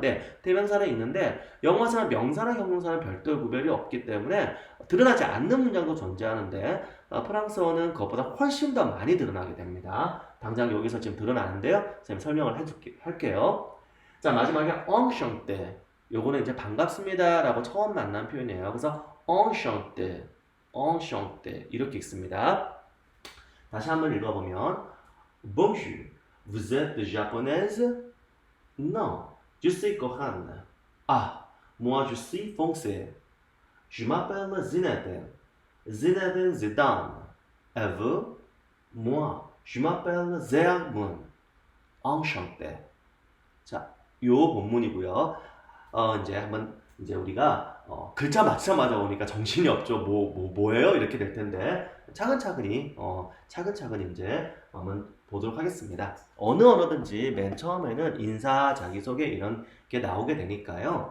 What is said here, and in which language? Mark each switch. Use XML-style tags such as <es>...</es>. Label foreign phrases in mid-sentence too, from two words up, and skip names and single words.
<ko>네, 대명사는 있는데 영어에서는 명사나 형용사는 별도의 구별이 없기 때문에 드러나지 않는 문장도 존재하는데 프랑스어는 그것보다 훨씬 더 많이 드러나게 됩니다. 당장 여기서 지금 드러나는데요. 선생님 설명을 할게요. 자, 마지막에 enchanté. 요거는 이제 반갑습니다 라고 처음 만난 표현이에요. 그래서 enchanté 이렇게 읽습니다. 다시 한번 읽어보면</ko> <fr>Bonjour, vous êtes japonaise? Non, je suis coréenne. Moi je suis français. Je m'appelle Zinedine. Zinedine Zidane. Et vous? Moi, je m'appelle Zéamun. Enchanté.</fr> <ko>자, 요 본문이고요. 이제 우리가 글자 맞자마자 오니까 정신이 없죠. 뭐예요? 이렇게 될 텐데 차근차근히 이제 한번 보도록 하겠습니다. 어느 언어든지 맨 처음에는 인사, 자기소개 이런 게 나오게 되니까요.</ko>